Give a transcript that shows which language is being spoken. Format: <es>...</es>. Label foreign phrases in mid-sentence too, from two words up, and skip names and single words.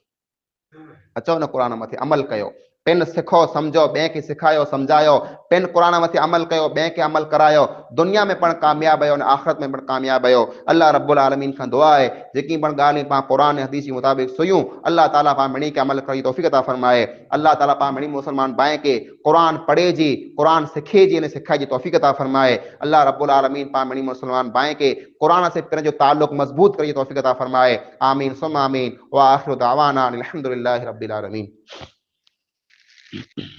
<sd>अचो न क़ुरान मथे अमल कयो, पिन सिखो, समझो, ॿिए खे सिखायो, समझायो, पिन क़ुरान मथे अमल कयो, ॿिए खे अमल करायो, दुनिया में पण कामयाब आहियो, आख़िरत में पण कामयाब आहियो। अल्लाह</sd> <ar>رب العالمين</ar> <sd>खां दुआ है जेकी पण ॻाल्हियूं पाण क़ुरान हदीस जे मुताबिक़ सुयूं, अल्लाह ताला पाण मिणी के अमल करी तौफ़ीक़ अता फरमाए। अल्लाह ताला पाण मिणी मुसलमान भाई के क़ुरान पढ़े जी, क़ुरान सिखे जी, ने सिखाए जी तौफ़ीक़ अता फरमाए। अल्लाह</sd> <ar>رب العالمين</ar> <sd>पाण मिणी मुसलमान भाई के क़ुरान से पिण जो ताल्लुक़ मज़बूत करी तौफ़ीक़ अता फरमाए।</sd> <ar>آمين ثم آمين و آخر دعوانا أن الحمد لله رب العالمين.</ar>